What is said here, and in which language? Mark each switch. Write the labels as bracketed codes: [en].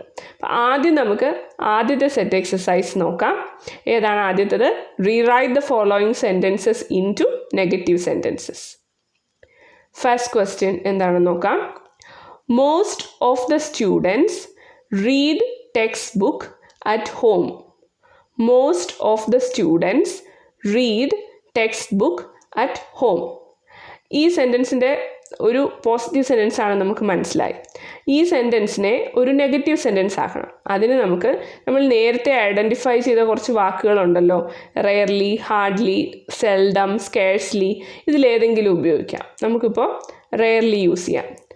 [ml] അപ്പോൾ ആദ്യം നമുക്ക് ആദ്യത്തെ സെറ്റ് എക്സസൈസ് നോക്കാം. ഏതാണ് ആദ്യത്തേത്? [en] Rewrite the following sentences into negative sentences. First question [ml] എന്താണെന്ന് നോക്കാം. [en] Most of the students read text book at home. Most of the students read textbook at home. [ml] ഈ സെൻറ്റൻസിൻ്റെ ഒരു പോസിറ്റീവ് സെൻറ്റൻസ് ആണ് നമുക്ക് മനസ്സിലായി. ഈ സെൻറ്റൻസിനെ ഒരു നെഗറ്റീവ് സെൻറ്റൻസ് ആക്കണം. അതിന് നമ്മൾ നേരത്തെ ഐഡൻറ്റിഫൈ ചെയ്ത കുറച്ച് വാക്കുകളുണ്ടല്ലോ, റെയർലി, ഹാർഡ്ലി, സെൽഡം, സ്കേഴ്സ്ലി. ഇതിലേതെങ്കിലും ഉപയോഗിക്കാം. നമുക്കിപ്പോൾ റെയർലി യൂസ് ചെയ്യാം.